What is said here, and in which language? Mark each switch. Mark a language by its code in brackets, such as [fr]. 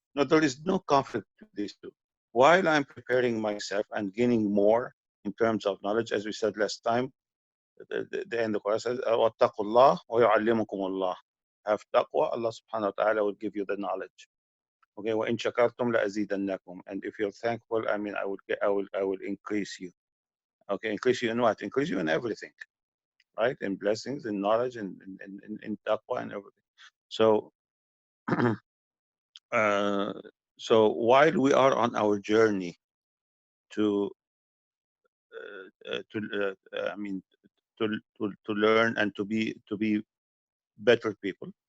[en] No, there is no conflict between these two. While I'm preparing myself and gaining more in terms of knowledge, as we said last time, the end of the Quran says, [ar] وَاتَّقُوا اللَّهَ وَيُعَلِّمُكُمُ اللَّهُ. [en] Have taqwa, Allah subhanahu wa ta'ala will give you the knowledge. Okay, [ar] وَإِن شَكَرْتُمْ لَأَزِيدَنَّكُمْ. [en] And if you're thankful, I mean, I will increase you. Okay, increase you in what? Increase you in everything, right? In blessings, in knowledge, in taqwa, and everything. So, so while we are on our journey to I mean, to learn and to be better people,